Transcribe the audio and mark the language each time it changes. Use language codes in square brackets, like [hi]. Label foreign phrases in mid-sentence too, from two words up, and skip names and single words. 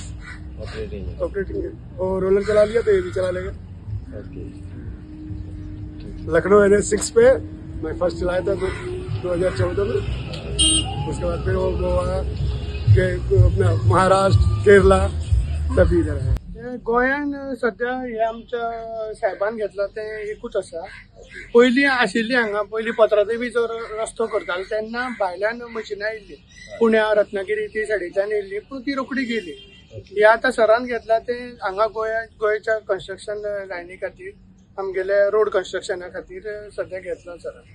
[hi] ऑपरेटिंग है। और रोलर चला लिया तो ये भी चला लेगा। ओके, लखनऊ NH 6 पे मैं फर्स्ट चलाया था 2014 में। उसके बाद फिर वो गोवा के अपना महाराष्ट्र, केरला सभी इधर है। [kok] गोंयान सध्या हे आमच्या साहेबान घेतला ते एकूच आसा। पयलीं आशिल्ली हांगा, पयलीं पत्रादेवीचो रस्तो करताले तेन्ना भायल्यान मशिनां येयल्ली, पुण्या, रत्नागिरी ती सायडीच्यान येयल्ली, पूण ती रोखडी गेली। हे आतां सरान घेतला ते हांगा गोंयच्या [en] construction line [kok] खातीर, आमगेले [en] road construction [kok] खातीर सध्या घेतला सरान।